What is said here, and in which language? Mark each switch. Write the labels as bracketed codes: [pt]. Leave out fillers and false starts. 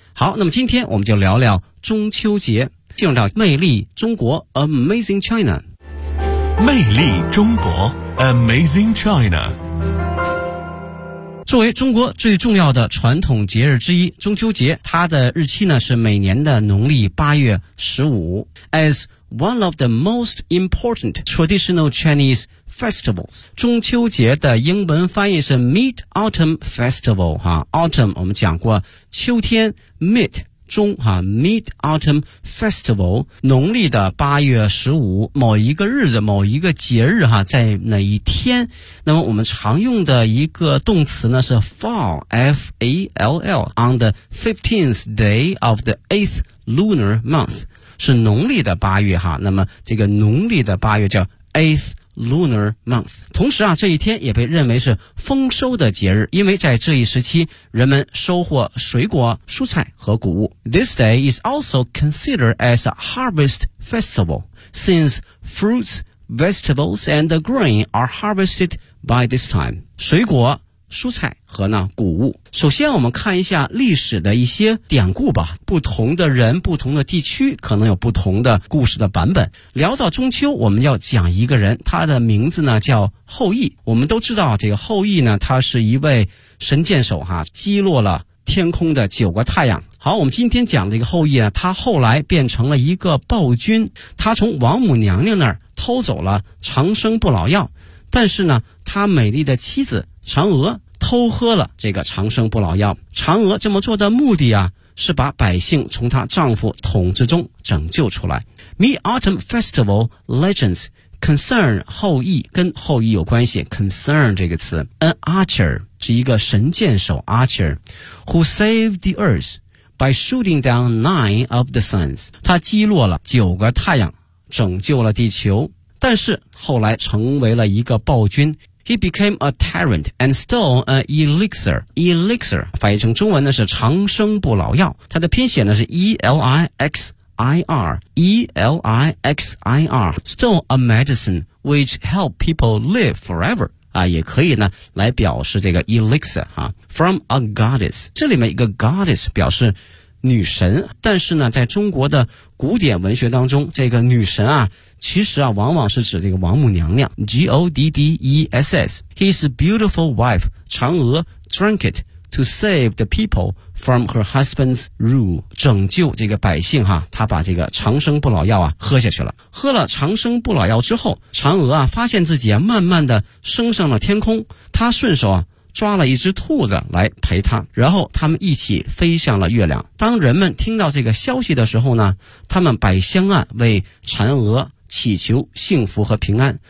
[zh] 好，那么今天我们就聊聊中秋节，进入到魅力中国 Amazing China。魅力中国 Amazing China。作为中国最重要的传统节日之一，中秋节它的日期呢是每年的农历八月十五。 [en] As one of the most important traditional Chinese festivals. [zh] 中秋节的英文翻译是 Mid-Autumn Festival. Autumn 我们讲过秋天 Mid 中、Mid-Autumn Festival 农历的八月十五某一个日子某一个节日、在哪一天。那么我们常用的一个动词呢是 [en] fall, F-A-L-L, on the 15th day of the 8th lunar month. [zh] 是农历的八月哈，那么这个农历的八月叫 8th lunar month。同时啊，这一天也被认为是丰收的节日，因为在这一时期人们收获水果蔬菜和谷物。 [en] This day is also considered as a harvest festival since fruits, vegetables and grain are harvested by this time. [zh] 水果蔬菜和呢谷物。首先我们看一下历史的一些典故吧，不同的人不同的地区可能有不同的故事的版本。聊到中秋，我们要讲一个人，他的名字呢叫后羿。我们都知道这个后羿呢，他是一位神箭手哈，击落了天空的九个太阳。好，我们今天讲的这个后羿呢，他后来变成了一个暴君，他从王母娘娘那儿偷走了长生不老药，但是呢他美丽的妻子嫦娥偷喝了这个长生不老药。嫦娥这么做的目的啊，是把百姓从她丈夫统治中拯救出来。 [en] Mid-Autumn Festival Legends Concern 后羿， [zh] 跟后羿有关系。 [en] Concern 这个词 An archer [zh] 是一个神箭手 [en] Archer Who saved the earth By shooting down nine of the suns. [zh] 他击落了九个太阳，拯救了地球，但是后来成为了一个暴君。 [en] He became a tyrant and stole an elixir. [zh] Elixir 翻译成中文呢是长生不老药。它的拼写呢是 E-L-I-X-I-R. E-L-I-X-I-R. [en] Stole a medicine which helped people live forever. [zh] 啊，也可以呢来表示这个 elixir, 啊。 [en] From a goddess. [zh] 这里面一个 goddess 表示女神。但是呢在中国的古典文学当中，这个女神啊其实啊往往是指这个王母娘娘 G-O-D-D-E-S-S. [en] His beautiful wife, 嫦娥 drank it to save the people from her husband's rule. [zh] 拯救这个百姓啊，她把这个长生不老药啊喝下去了。喝了长生不老药之后，嫦娥啊发现自己啊慢慢的升上了天空，她顺手啊抓了一只兔子来陪他，然后他们一起飞向了月亮。当人们听到这个消息的时候呢，他们摆香案为嫦娥祈求幸福和平安。